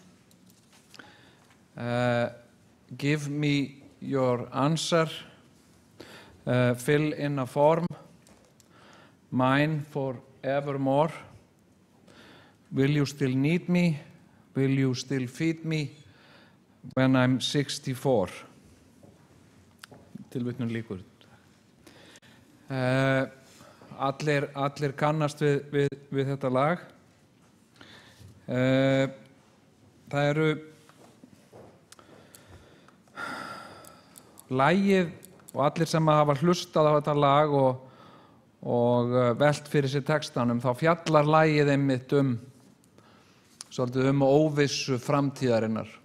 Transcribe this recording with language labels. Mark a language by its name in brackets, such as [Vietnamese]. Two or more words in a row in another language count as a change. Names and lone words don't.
[English] Give me your answer, fill in a form, mine forevermore. Will you still need me? Will you still feed me when I'm 64? [Icelandic] Tilvitnun lýkur. Allir kannast við þetta lag. Það eru lagið og allir sem hafa hlustað á þetta lag og velt fyrir sér textanum, þá fjallar lagið einmitt svolítið óvissu framtíðarinnar.